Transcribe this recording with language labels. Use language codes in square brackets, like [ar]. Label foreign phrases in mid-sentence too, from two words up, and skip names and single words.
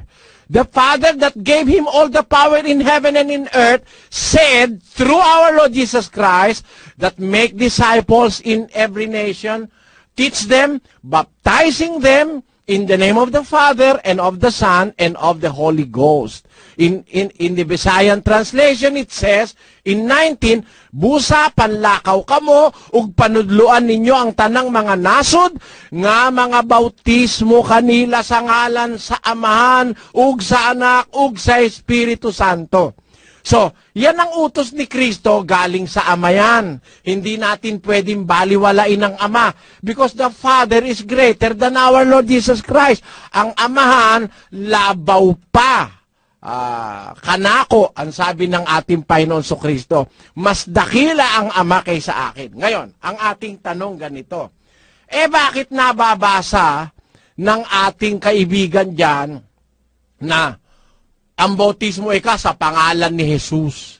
[en] The Father that gave him all the power in heaven and in earth said through our Lord Jesus Christ that make disciples in every nation, teach them, baptizing them in the name of the Father and of the Son and of the Holy Ghost. In the Visayan translation, it says, in 19, [ceb] busa panlakaw kamo, ug panudluan ninyo ang tanang mga nasod, nga mga bautismo kanila sa ngalan sa Amahan, ug sa Anak, ug sa Espiritu Santo. [tl] So, yan ang utos ni Kristo galing sa Ama yan. Hindi natin pwedeng baliwalain ang Ama [en] because the Father is greater than our Lord Jesus Christ. [ceb] Ang Amahan, labaw pa. [tl] Kanako, ang sabi ng ating Panginoon Kristo, mas dakila ang Ama kaysa akin. Ngayon, ang ating tanong ganito, bakit nababasa ng ating kaibigan dyan na ang bautismo sa pangalan ni Jesus?